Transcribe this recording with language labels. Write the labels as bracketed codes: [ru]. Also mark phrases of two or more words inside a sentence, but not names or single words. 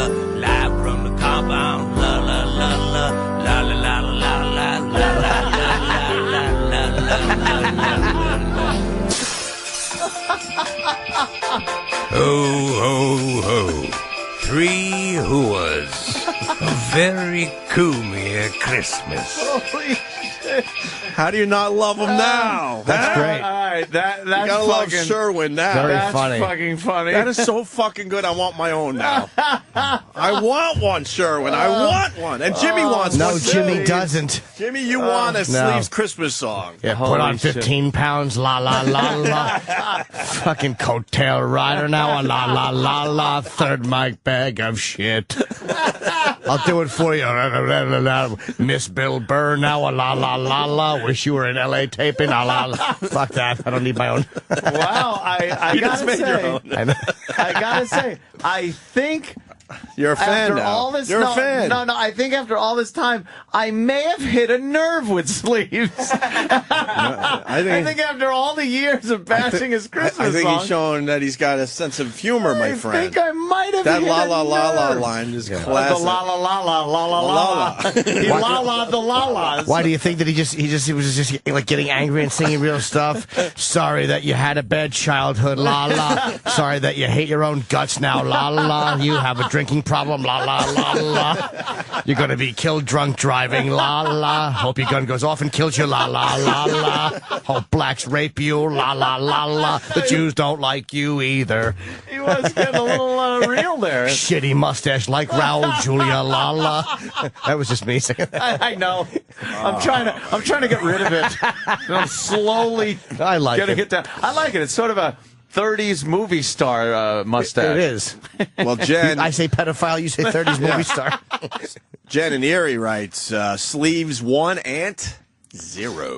[en] Live from the compound, la la la la. La la la la la la la la la la la. Ho ho ho. 3 hooas. A very coomy Christmas. Holy shit. How do you not love him now? That's great. All right, that's You gotta love fucking Sherwin now. Very that's funny. fucking funny. That is so fucking good. I want my own now. I want one, Sherwin. I want one. And Jimmy wants one. No, too. Jimmy doesn't. Jimmy, you want a Sleeves Christmas song. Yeah, put Holy on shit. 15 pounds, la la la la. Fucking coattail rider now, a la la la la. Third mic bag of shit. I'll do it for you. Miss Bill Burr now, a la la la la. Wish you were in L.A. taping, a la la. Fuck that. I don't need my own. Wow, I You just gotta made your say, own. I gotta say, I think You're a fan after now. all this, You're no, a fan. No, I think after all this time, I may have hit a nerve with Sleeves. I think after all the years of bashing his Christmas I think song, he's showing that he's got a sense of humor, my friend. I think I might have That hit la a la la la nerve. line is The classic. la la la la la la la. He la la the la las. Why do you think that he was just like getting angry and singing real stuff? Sorry that you had a bad childhood, la la. Sorry that you hate your own guts now, la la. You have a drinking problem, la la la la. You're gonna be killed drunk driving, la la. Hope your gun goes off and kills you, la la la la. Hope blacks rape you, la la la la. The Jews don't like you either. He was getting a little real there. Shitty mustache like Raul Julia, la la. That was just me singing that. I know. I'm trying to get rid of it. And I'm slowly I like getting it. it down. I like it. It's sort of a 30s movie star mustache. It is. Well, Jen, I say pedophile, you say 30s movie star. Jen in Erie writes, Sleeves 1, Ant 0.